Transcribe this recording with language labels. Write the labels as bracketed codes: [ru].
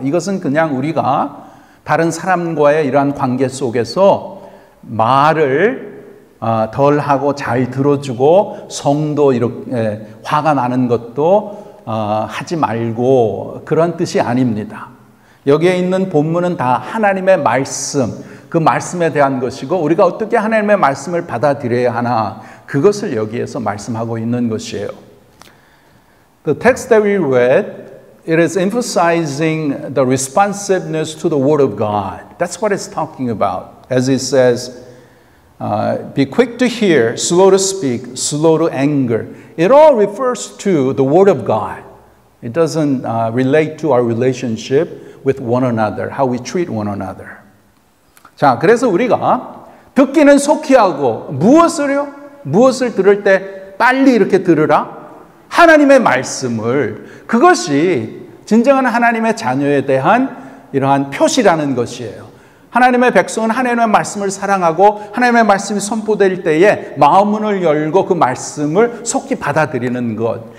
[ko] 이것은 그냥 우리가 다른 사람과의 이러한 관계 속에서 말을 덜 하고 잘 들어주고 성도 이렇게 화가 나는 것도 하지 말고 그런 뜻이 아닙니다. 여기에 있는 본문은 다 하나님의 말씀, 그 말씀에 대한 것이고 우리가 어떻게 하나님의 말씀을 받아들여야 하나 그것을 여기에서 말씀하고 있는 것이에요. [en] The text that we read, it is emphasizing the responsiveness to the Word of God. That's what it's talking about. As it says, be quick to hear, slow to speak, slow to anger. It all refers to the Word of God. It doesn't relate to our relationship with one another, how we treat one another. [ko] 자, 그래서 우리가 듣기는 속히 하고 무엇을요? 무엇을 들을 때 빨리 이렇게 들으라? 하나님의 말씀을. 그것이 진정한 하나님의 자녀에 대한 이러한 표시라는 것이에요. 하나님의 백성은 하나님의 말씀을 사랑하고 하나님의 말씀이 선포될 때에 마음문을 열고 그 말씀을 속히 받아들이는 것.